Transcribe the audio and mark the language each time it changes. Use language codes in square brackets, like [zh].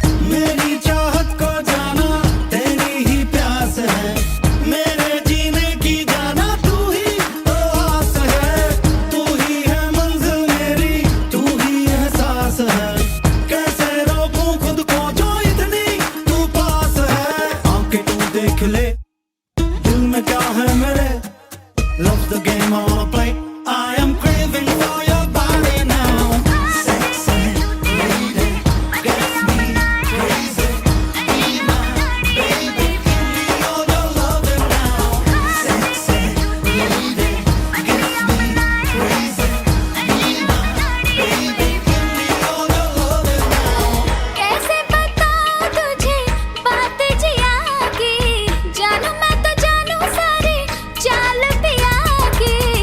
[hi] मेरी चाहत को जाना तेरी ही प्यास है, मेरे जीने की जाना तू ही तो आस है, तू ही है मंजिल मेरी, तू ही एहसास है, कैसे रोकूं खुद को जो इतनी तू पास है। आंखें तू देख ले, दिल में क्या है मेरे, [en] love the game I wanna play, I am craving for your body now. Sexy lady, gets me crazy, be my baby, give me all your loving now. Sexy lady, gets me crazy, be my baby, give me all your loving now. [hi] कैसे बताऊं तुझे बात जिया की, जानू मैं तो जानू सारी चाल पिया की।